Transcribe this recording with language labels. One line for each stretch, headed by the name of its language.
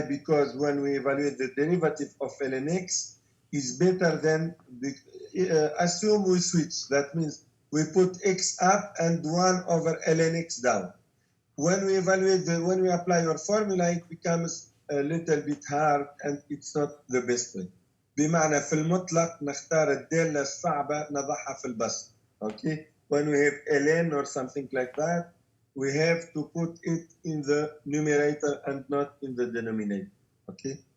English: Because when we evaluate the derivative of ln x is better than assume we switch. That means we put x up and 1 over ln x down. When we evaluate when we apply your formula, it becomes a little bit hard and it's not the best way.
Arabic: بمعنى في المطلق نختار الدالة الصعبة نضعها في البسط.
English: Okay? When we have ln or something like that, we have to put it in the numerator and not in the denominator. Okay?